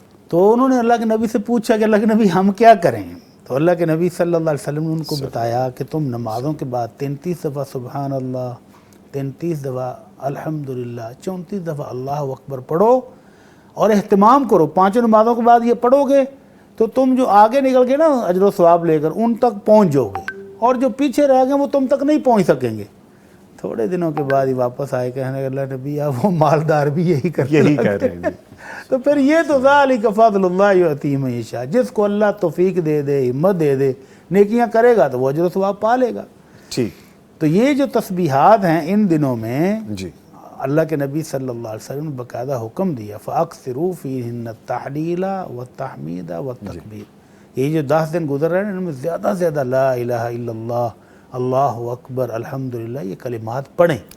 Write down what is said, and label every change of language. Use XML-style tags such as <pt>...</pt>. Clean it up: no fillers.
<ur>تو انہوں نے اللہ کے نبی سے پوچھا کہ اللہ کے نبی ہم کیا کریں؟ تو اللہ کے نبی صلی اللہ علیہ وسلم نے ان کو بتایا کہ تم نمازوں کے بعد 33 دفعہ سبحان اللہ، 33 دفعہ الحمدللہ، 34 دفعہ اللہ اکبر پڑھو، اور اہتمام کرو 5 نمازوں کے بعد یہ پڑھو گے تو تم جو آگے نکل گے نا اجر و ثواب لے کر، ان تک پہنچ جاؤ گے، اور جو پیچھے رہ گئے وہ تم تک نہیں پہنچ سکیں گے. تھوڑے دنوں کے بعد ہی واپس آئے، کہنے لگے اللہ نبی وہ مالدار بھی یہی کر کہہ رہے ہیں. تو پھر یہ تو</ur> <ar>ذالک فضل اللہ یؤتی من یشاء،</ar> <ur>جس کو اللہ توفیق دے دے، ہمت دے دے، نیکیاں کرے گا تو وہ اجر و ثواب پا لے گا. ٹھیک. تو یہ جو تسبیحات ہیں ان دنوں میں جی اللہ کے نبی صلی اللہ علیہ وسلم نے باقاعدہ حکم دیا،</ur> <ar>فَأَكْثِرُوا فِيهِنَّ التَّحْلِيلَ وَالتَّحْمِيدَ وَالتَّكْبِيرَ.</ar> <ur>یہ جو 10 دن گزر رہے ہیں ان میں زیادہ سے زیادہ لا الہ الا اللہ، اللہ اکبر، الحمدللہ، یہ کلمات پڑھیں.</ur>